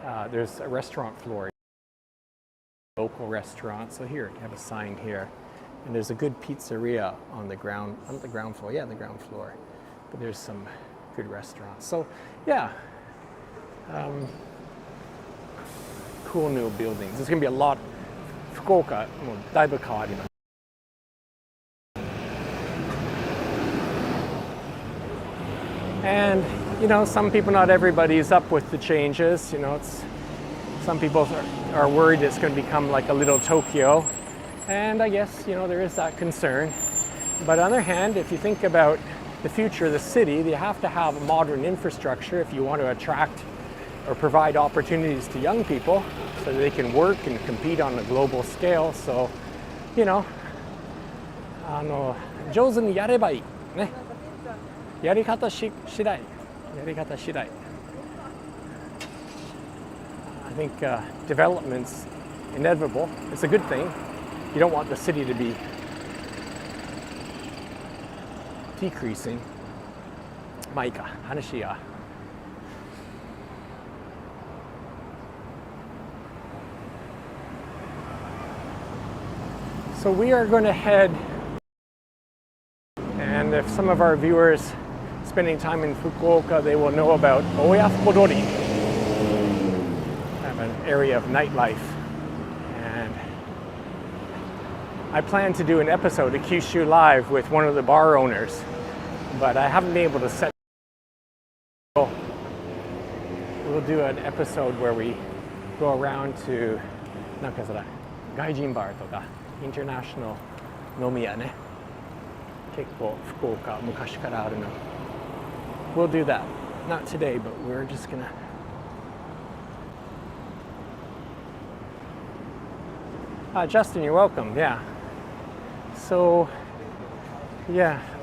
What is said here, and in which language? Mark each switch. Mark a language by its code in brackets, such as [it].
[en] There's a restaurant floor, local restaurant. So here, you have a sign here, and there's a good pizzeria on the ground floor. Yeah, the ground floor. But there's some good restaurants. So yeah, cool new buildings. There's going to be a lot. [ja] Fukuoka, もうだいぶ変わります。 [en] And, you know, some people, not everybody's up with the changes. You know, some people are worried it's going to become like a little Tokyo. And I guess, you know, there is that concern. But on the other hand, if you think about the future of the city, you have to have a modern infrastructure if you want to attract or provide opportunities to young people so that they can work and compete on a global scale. So, you know, [ja] 上手にやればいいね。やり方次第。 [en] I think development's inevitable. It's a good thing. You don't want the city to be decreasing. [ja] まあいいか、話が。 [en] So we are going to head, and if some of our viewers spending time in Fukuoka, they will know about Oyakodori, an area of nightlife. And I plan to do an episode of Kyushu Live with one of the bar owners, but I haven't been able to set. So we'll do an episode where we go around to [ja] なんかそれ外人バーとか [en] international [ja] 飲み屋ね。結構福岡昔からあるの。 [en] We'll do that. Not today, but we're just gonna. Justin, you're welcome. Yeah. So, yeah.